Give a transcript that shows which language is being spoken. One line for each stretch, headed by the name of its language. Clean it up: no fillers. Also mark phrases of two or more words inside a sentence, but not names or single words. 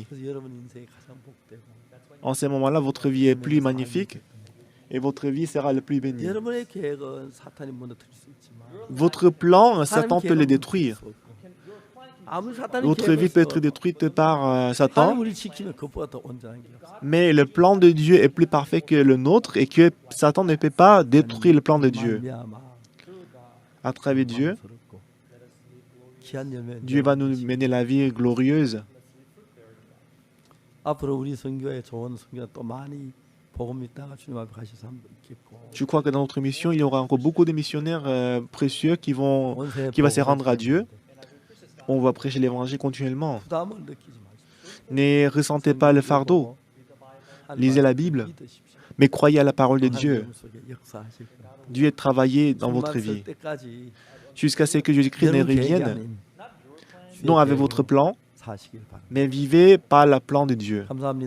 Korean: 그래서 여러분 인생이 가장 복되고
French: En ce moment-là, votre vie est plus magnifique et votre vie sera le plus bénie.
Korean: 여러분의 계획은 사탄이 무너뜨릴 수 있지만
French: Votre plan,
Korean: 하나님의
French: Satan peut le
Korean: 계획은 무너뜨릴
French: détruire.
Korean: 수 없고 아무리 사탄이
French: Votre vie peut être
Korean: 개입했어.
French: détruite par
Korean: 하나님
French: Satan,
Korean: 우리 지키면 그것보다 더 온전한 게 없어.
French: mais le plan de Dieu est plus parfait que le nôtre et que Satan ne peut pas détruire le plan de Dieu.
Korean: 말미암아
French: À travers Dieu,
Korean: 영광스럽고 귀한 열매
French: Dieu va nous mener la vie glorieuse.
Korean: 앞으로 우리 선교에 좋은 선교가 또 많이 복음 있다가 주님 앞에 가실 사람도 있겠고
French: Je crois que dans notre mission, il y aura encore beaucoup de missionnaires précieux qui vont se rendre à Dieu. On va prêcher l'évangile continuellement.
Korean: 부담을 느끼지 마십시오.
French: Ne ressentez pas le fardeau, lisez la Bible, mais croyez à la parole de Dieu. Dieu est travaillé dans votre vie. Jusqu'à ce que Jésus-Christ ne revienne, non avec votre plan, mais vivez par le plan de Dieu.